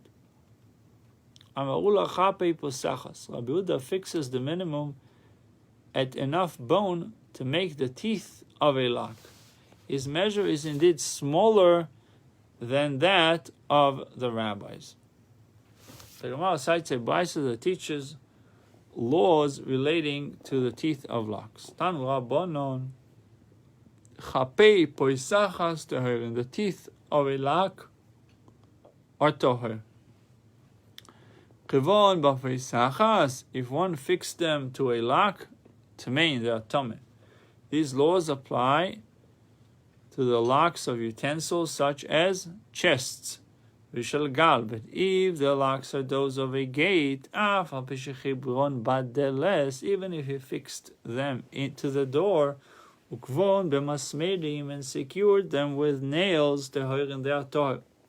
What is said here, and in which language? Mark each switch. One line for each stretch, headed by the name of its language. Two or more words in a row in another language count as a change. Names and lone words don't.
English: Rabbi Yehuda fixes the minimum at enough bone to make the teeth of a lock. his measure is indeed smaller than that of the rabbis. The Gemara cites a brisa that teaches laws relating to the teeth of locks.
Hebrew: תנו רבנן שיני פותחת טהור,
English: and the teeth of a lock are toher.
Hebrew: קבען בפותחת,
English: if one fixed them to a lock, tamein, they are tameh. These laws apply to the locks of utensils such as chests,
Hebrew: ושל גל.
English: But if the locks are those of a gate, even if he fixed them into the door,
Hebrew: וקבען במסמרים,
English: and secured them with nails, tehoir, and they are toher.